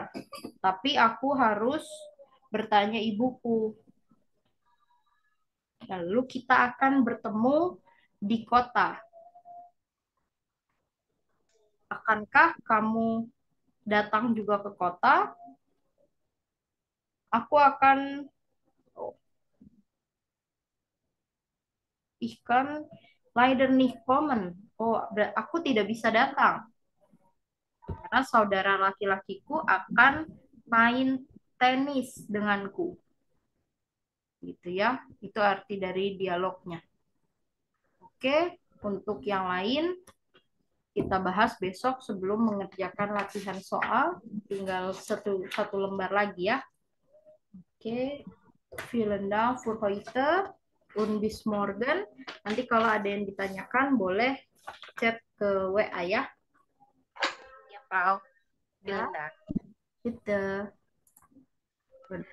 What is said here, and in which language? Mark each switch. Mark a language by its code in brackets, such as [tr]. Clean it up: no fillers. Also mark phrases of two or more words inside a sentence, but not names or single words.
[id] Tapi aku harus bertanya ibuku. Lalu kita akan bertemu di kota. Akankah kamu datang juga ke kota? Aku akan [de] ich kann leider nicht kommen. [id] Oh, aku tidak bisa datang. Karena saudara laki-lakiku akan main tenis denganku. Gitu ya. Itu arti dari dialognya. Oke, untuk yang lain kita bahas besok sebelum mengerjakan latihan soal. Tinggal satu lembar lagi ya. Oke, [de] vielen Dank für heute und bis morgen. [id] Nanti kalau ada yang ditanyakan boleh chat ke WA ya. Ya, Frau. Ya. [de] Vielen Dank. Bitte.